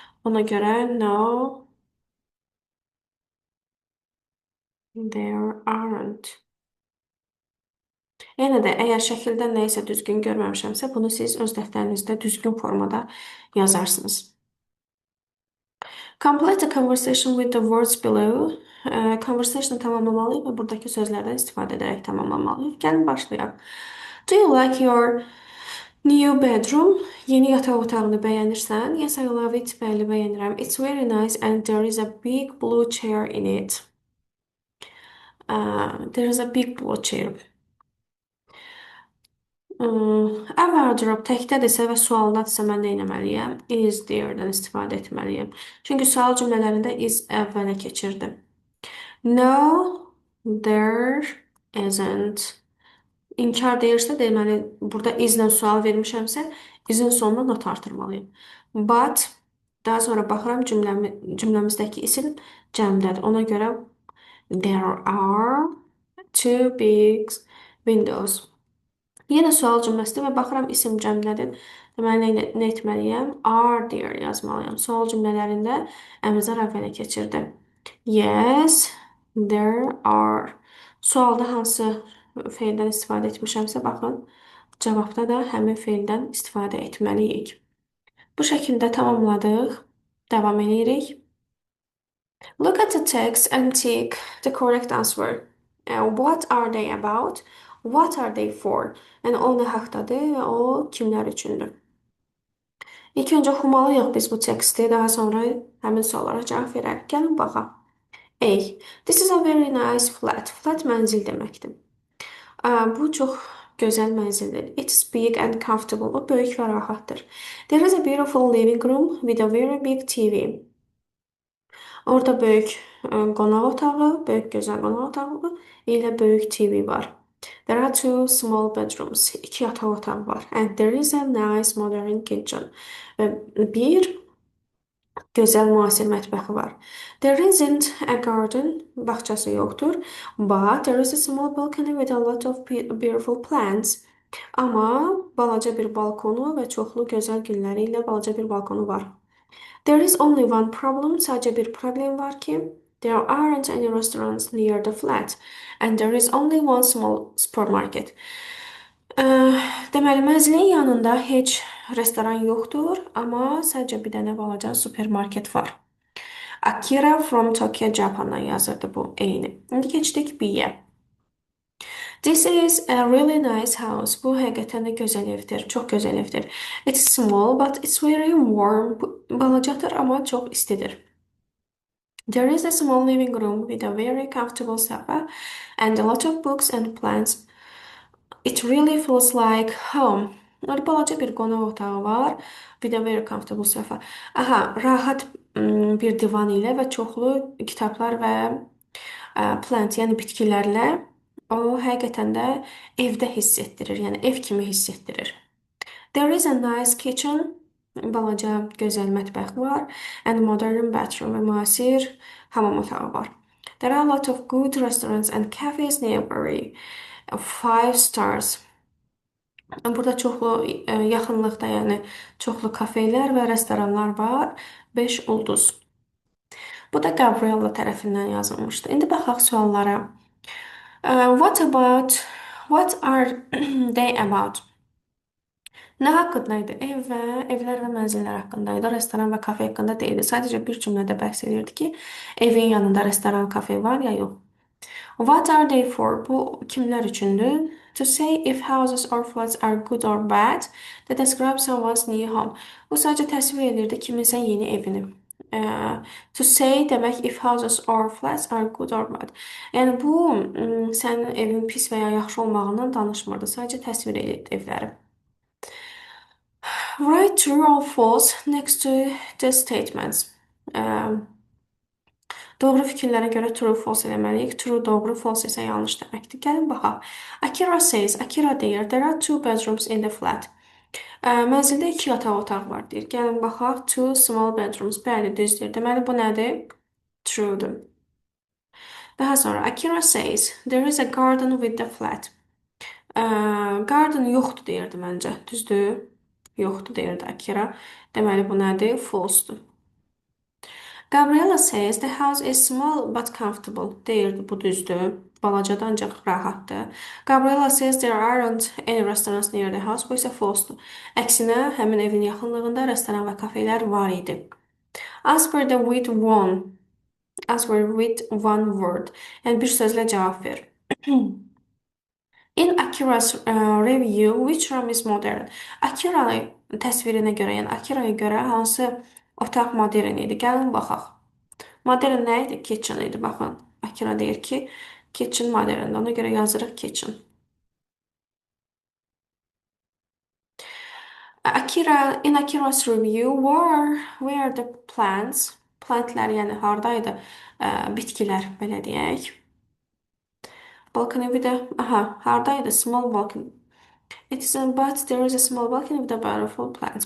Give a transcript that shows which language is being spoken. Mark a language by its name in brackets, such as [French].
[Azerbaijani] Ona görə [English] no, there aren't. [Azerbaijani] Yenə də, əgər şəkildə nə isə düzgün görməmişəmsə, bunu siz öz dəftərinizdə düzgün formada yazarsınız. [English] Complete the conversation with the words below. [Azerbaijani] Conversation tamamlamalıyıq və buradakı sözlərdən istifadə edərək tamamlamalıyıq. Gəlin başlayaq. [English] Do you like your new bedroom? [Azerbaijani] Yeni yataq otağını bəyənirsən? [English] Yes, I love it. [Azerbaijani] Bəli, bəyənirəm. [English] It's very nice and there is a big blue chair in it. There is a big blue chair. A wardrobe [Azerbaijani] təkdədirsə və sualdadırsa mən nə etməliyəm? [English] Is there- [Azerbaijani] dən istifadə etməliyəm. Çünki sual cümlələrində is əvvələ keçirdim. [English] No, there isn't. [Azerbaijani] İnkar deyirsə, deməli, burada is-lə sual vermişəmsə, is-in sonuna not artırmalıyım. But, daha sonra baxıram cümləmizdəki isim cəmdədir. Ona görə [English] there are two big windows. [Azerbaijani] Yenə sual cümləsidir və baxıram isim cəmlədir. Deməli, nə etməliyəm? [English] Are there [Azerbaijani] yazmalıyam. Sual cümlələrində əmizar əvvələ keçirdim. [English] Yes, there are. [Azerbaijani] Sualda hansı feildən istifadə etmişəmsə, baxın, cavabda da həmin feildən istifadə etməliyik. Bu şəkildə tamamladıq. Davam edirik. [English] Look at the text and tick the correct answer. What are they about? What are they for? [Azerbaijani] Yəni o nə haqdadır və o kimlər üçündür? İlk öncə oxumalıyıq biz bu teksti, daha sonra həmin suallara cavab verərik. Gəlin baxaq. [English] A. This is a very nice flat. [Azerbaijani] Flat mənzil deməkdir. Bu çox gözəl mənzildir. [English] It's big and comfortable. [Azerbaijani] O böyük və rahatdır. [English] There is a beautiful living room with a very big TV. [Azerbaijani] Orada böyük qonaq otağı, böyük gözəl qonaq otağı ilə böyük TV var. [English] There are two small bedrooms. [Azerbaijani] İki yataq otağı var. [English] And there is a nice modern kitchen. [Azerbaijani] Və bir gözəl müasir mətbəxi var. [English] There isn't a garden. [Azerbaijani] Bağçası yoxdur. [English] But there is a small balcony with a lot of beautiful plants. [Azerbaijani] Amma balaca bir balkonu və çoxlu gözəl gülləri ilə balaca bir balkonu var. [English] There is only one problem. [Azerbaijani] Sadəcə bir problem var ki, [English] there aren't any restaurants near the flat, and there is only one small supermarket. [Azerbaijani] Deməli, mənzilin yanında heç restoran yoxdur, amma sadəcə bir dənə balaca supermarket var. Akira from Tokyo, Japandan yazırdı bu eyni. İndi keçdik B-yə. [English] This is a really nice house. [Azerbaijani] Bu həqiqətən də gözəl evdir, çox gözəl evdir. [English] It's small, but it's very warm. [Azerbaijani] Bu balacadır, amma çox istidir. [English] There is a small living room with a very comfortable sofa and a lot of books and plants. It really feels like home. [Azerbaijani] Balaca bir qonaq otağı var. [English] With a very comfortable sofa. [Azerbaijani] Aha, rahat bir divan ilə və çoxlu kitablar və plant, yəni bitkilərlə o həqiqətən də evdə hiss etdirir, yəni ev kimi hiss etdirir. [English] There is a nice kitchen, [Azerbaijani] balaca gözəl mətbəx var, [English] and modern bathroom [Azerbaijani] və müasir hamam otağı var. [English] There are a lot of good restaurants and cafes nearby. 5 stars. [Azerbaijani] Burada çoxlu yaxınlıqda, yəni çoxlu kafelər və restoranlar var. 5 ulduz. Bu da Gabriella tərəfindən yazılmışdı. İndi baxaq suallara. [English] What about, what are they about? [Azerbaijani] Nə haqqındaydı? Evlər və mənzillər haqqındaydı. Restoran və kafe haqqında deyildi. Sadəcə bir cümlədə bəhs edirdi ki, evin yanında restoran, kafe var ya yox. [English] What are they for? [Azerbaijani] Bu kimlər üçündür? [English] To say if houses or flats are good or bad, to describe someone's new home. [Azerbaijani] Bu sadəcə təsvir edirdi kiminsə yeni evini. [English] To say demək if houses or flats are good or bad. [Azerbaijani] Yəni bu sənin evin pis və ya yaxşı olmağından danışmırdı. Sadəcə təsvir edirdi evləri. [English] Write true or false next to the statements. [Azerbaijani] Doğru fikirlərə görə true, false eləməliyik. True doğru, false isə yanlış deməkdir. Gəlin baxaq. [English] Akira says, [Azerbaijani] Akira deyir, [English] there are two bedrooms in the flat. [Azerbaijani] Mənzildə iki yataq otaq var deyir. Gəlin baxaq. [English] Two small bedrooms. [Azerbaijani] Bəli, düzdür. Deməli bu nədir? True'dur. Daha sonra [English] Akira says, there is a garden with the flat. [Azerbaijani] Garden yoxdur deyirdi məncə. Düzdür? Yoxdur deyirdi Akira. Deməli bu nədir? False'dur. [English] Gabriella says the house is small but comfortable. [Azerbaijani] Deyirdi bu düzdür. Balacadır ancaq rahatdır. [English] Gabriella says there aren't any restaurants near the house. [Azerbaijani] Bu isə false'dur. Əksinə, həmin evin yaxınlığında restoran və kafelər var idi. [English] Answer the with one. Answer with one word. [Azerbaijani] Yəni bir sözlə cavab ver. [English] In Akira's review, which room is modern? [Azerbaijani] Akira təsvirinə görə, yəni Akira'ya görə hansı otaq modern idi? Gəlin baxaq. Modern nə idi? Kitchen idi. Baxın. Akira deyir ki, kitchen moderndir. Ona görə yazırıq kitchen. [English] In Akira's review, where the plants? [Azerbaijani] Plantlər, yəni hardaydı? Bitkilər, belə deyək. Balcony bir də, hardaydı? [English] Small balcony. But there is a small balcony with a beautiful plants.